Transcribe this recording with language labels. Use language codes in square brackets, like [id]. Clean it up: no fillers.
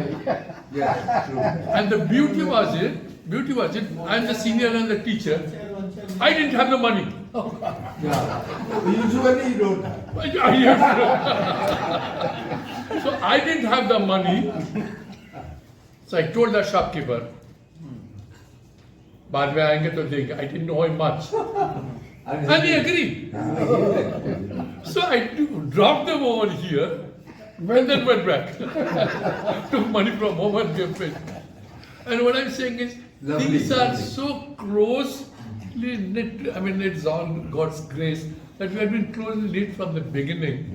[en] Chennai. Yeah, true. And the beauty was it, I'm the senior and the teacher. I didn't have the money. Yeah. Usually you don't have. So I didn't have the money. So I told the shopkeeper, [hi] बाद में आएंगे तो देंगे. [en] I didn't know him much. And he agreed. So I dropped them over here and then went back. Took money from home and gave it. And what I'm saying is, Lovely, things are lovely. so closely knit. I mean, it's on God's grace that we have been closely knit from the beginning.